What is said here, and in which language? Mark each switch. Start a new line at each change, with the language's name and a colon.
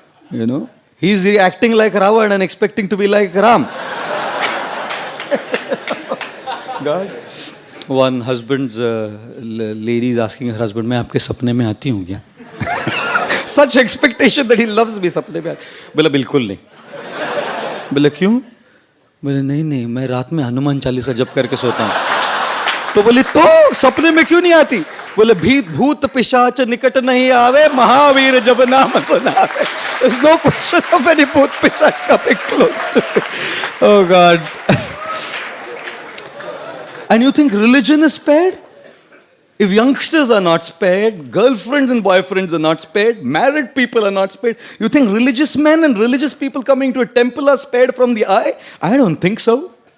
English: You know, he's acting like Ravan and expecting to be like Ram. God. One husband's lady is asking her husband,
Hindi: मैं आपके सपने में आती हूँ क्या?
English: Such expectation that he loves me.
Hindi: सपने में बोला बिल्कुल नहीं. बोला क्यों? बोले नहीं मैं रात में हनुमान चालीसा जप करके सोता हूँ. तो बोली तो सपने में क्यों नहीं आती? बोले भूत पिशाच निकट नहीं आवे, महावीर जब नाम सुनावे.
English: There's no question of any bhoot pishach coming close to me. Oh God. And you think religion is spared? If youngsters are not spared, girlfriends and boyfriends are not spared, married people are not spared, you think religious men and religious people coming to a temple are spared from the eye? I don't think so.